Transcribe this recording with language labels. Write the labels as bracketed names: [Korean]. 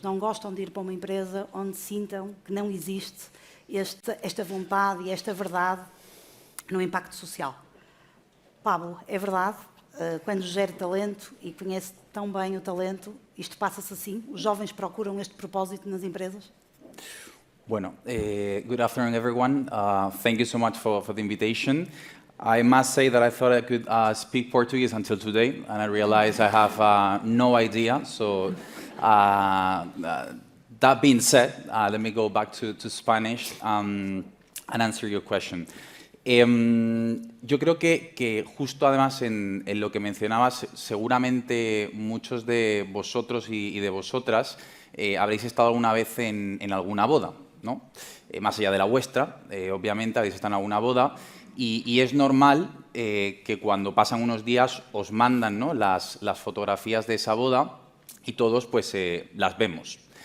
[Portuguese] Não gostam de ir para uma empresa onde sintam que não existe esta vontade e esta verdade no impacto social. Pablo, é verdade, quando gera talento e conhece tão bem o talento, isto passa-se assim? Os jovens procuram este propósito nas empresas? [Spanish] Bueno, [English] good afternoon, everyone. Thank you so much for the invitation. I must say that I thought I could speak Portuguese until today, and I realized I have no idea. So, that being said, let me go back to Spanish and answer your question. [Spanish] Yo creo que justo además en lo que mencionabas, seguramente muchos de vosotros y de vosotras habréis estado alguna vez en alguna boda, ¿no? Más allá de la vuestra, obviamente habéis estado en alguna boda y es normal que cuando pasan unos días os mandan, ¿no?, las fotografías de esa boda y todos pues las vemos.